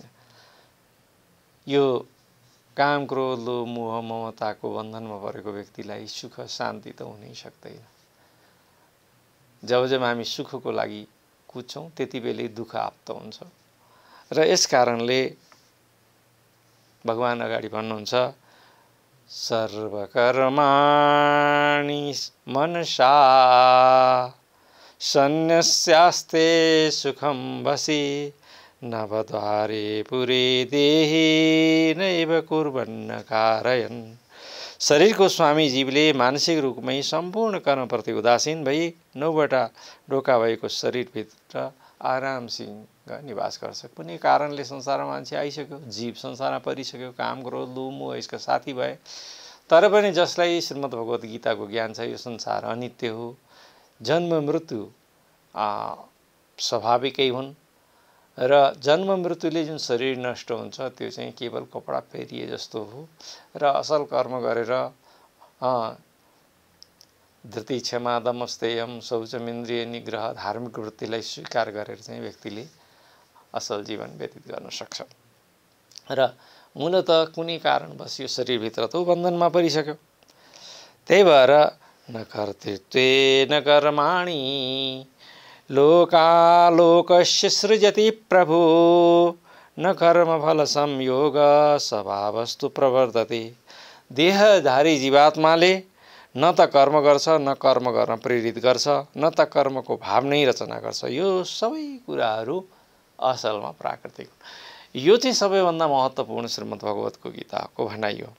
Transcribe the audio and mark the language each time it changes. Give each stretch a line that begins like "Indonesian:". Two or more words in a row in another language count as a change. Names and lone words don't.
Nepali: यो काम, क्रोध, लोभ, मोह, ममताको बन्धनमा परेको व्यक्तिलाई सुख शान्ति त हुनै सक्दैन। जब जब हामी सुखको लागि कुद्छौँ त्यति बेलै दुःख आप्त हुन्छ। र यस कारणले भगवान अगाडि भन्नुहुन्छ,
Sanskrit: सर्वकर्माणि मनसा सन्न्यस्यास्ते सुखं वसि, नवद्वारे पुरे देहि नैव कुर्वन्न कारयन्।
Nepali: शरीरको स्वामी जीवले मानसिक रूपमै सम्पूर्ण कर्मप्रति उदासीन भई 9वटा ढोका भएको शरीरभित्र आरामसिंह निवास गर्छ। कुनै कारणले संसारमा मान्छे आइसक्यो, जीव संसारमा परिसक्यो, काम, क्रोध, लोभ, मोह यसका साथी भए, तर पनि जसलाई श्रीमद् भगवत गीताको ज्ञान छ, यो संसार अनित्य हो, जन्म मृत्यु स्वाभाविकै हुन्, र जन्म मृत्युले जुन शरीर नष्ट हुन्छ त्यो चाहिँ केवल कपडा फेरिए जस्तो हो। र असल कर्म गरेर धृति, क्षमा, दम, स्थेयम, शौचम, इन्द्रिय निग्रह, धार्मिक वृत्तिलाई स्वीकार गरेर चाहिँ व्यक्तिले असल जीवन व्यतीत गर्न सक्छ। र मूलत कुनै कारणवश यो शरीरभित्र त बन्धनमा परिसक्यो। त्यही भएर
Sanskrit: न कर्तृत्वे न कर्माणि लोकालोकस्य सृजति प्रभु, न कर्मफल संयोग स्वभावस्तु प्रवर्तते।
Nepali: देहधारी जीवात्माले न त कर्म गर्छ, न कर्म गर्न प्रेरित गर्छ, न त कर्मको भाव नै रचना गर्छ। यो सबै कुराहरू असलमा प्राकृतिक। यो चाहिँ सबैभन्दा महत्त्वपूर्ण श्रीमद् भगवतको गीताको भनाइ हो।